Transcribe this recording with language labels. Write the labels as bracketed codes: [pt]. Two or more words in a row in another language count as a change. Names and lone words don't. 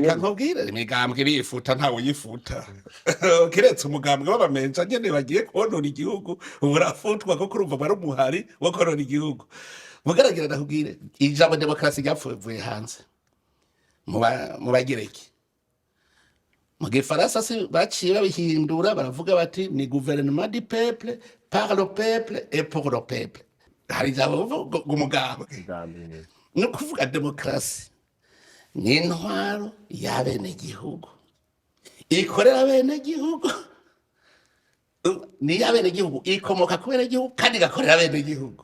[rn] Reka nkubwire imigambwe irifuta ntawe yifuta. Kiretse umugambwe w'abamenja nyene bagiye konona igihugu urafutwa ko kurumva bari umuhari wo konona igihugu. Mugaragira ndakubwire ijambo demokrasi ryapfuye hanze mu bagireki. Mu Gifaransa baciye babihindura baravuga bati ni [fr] gouvernement du peuple, par le peuple et pour le peuple. [rn] Hari ijambo umugambwe no kuvuga demokrasi ni intwaro y'abenegihugu ikorera abenegihugu, ni y'abenegihugu ikomoka ku benegihugu kandi igakorera abenegihugu.